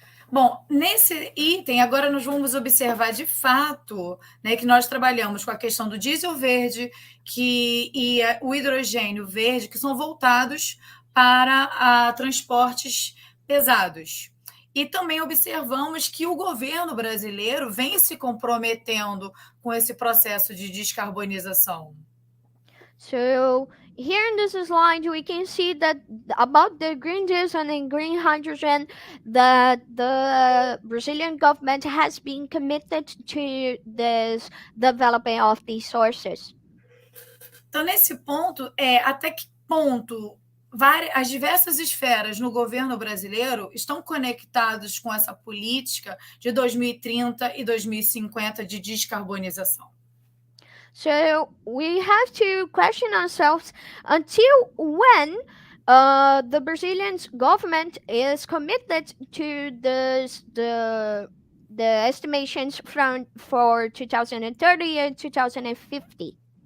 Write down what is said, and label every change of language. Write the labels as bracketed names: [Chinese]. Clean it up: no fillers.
[Portuguese] Bom, nesse item, agora nós vamos observar de fato, né, que nós trabalhamos com a questão do diesel verde e o hidrogênio verde, que são voltados para transportes pesados. E também observamos que o governo brasileiro vem se comprometendo com esse processo de descarbonização. [English] So here in this slide, we can see that about the green diesel and green hydrogen, that the Brazilian government has been committed to this development of these sources. [Portuguese] Então, nesse ponto, até que ponto as diversas esferas no governo brasileiro estão conectadas com essa política de 2030 e 2050 de descarbonização? [English] So we have to question ourselves until when the Brazilian government is committed to the estimations for 2030 and 2050.